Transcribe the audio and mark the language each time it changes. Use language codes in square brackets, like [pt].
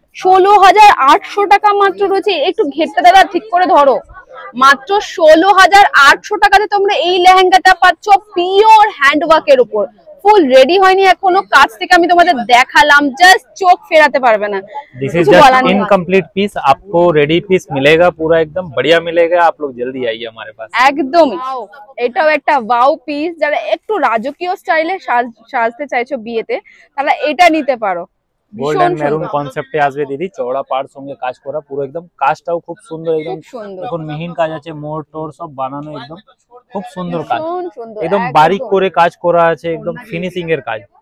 [bn] 16,800 টাকা মাত্র রয়েছে। একটু ঘেরটা দাদা ঠিক করে ধরো। মাত্র 16,800 টাকাতে তোমরা এই লেহেঙ্গাটা পাচ্ছ পিওর হ্যান্ডওয়ার্কের উপর। ফুল রেডি হয়নি এখনো, কাজ থেকে আমি তোমাদের দেখালাম, জাস্ট চোখ ফেরাতে পারবে না। [en] this is just incomplete piece, [hi] आपको रेडी पीस मिलेगा, पूरा एकदम बढ़िया मिलेगा। आप लोग जल्दी आइए हमारे पास। [bn] একদমই, এটাও একটা ওয়াও পিস। যারা একটু রাজকীয় স্টাইলে সাজতে চাইছো বিয়েতে, তারা এটা নিতে পারো। গোল্ডেন মেরুন কনসেপ্টে আসবে দিদি, চওড়া পাড় সঙ্গে কাজ করা, পুরো একদম কাজটাও খুব সুন্দর, একদম এখন মিহিন কাজ আছে, মোড় টোর সব বানানো, একদম খুব সুন্দর কাজ, একদম বারিক করে কাজ করা আছে, একদম ফিনিশিং এর কাজ।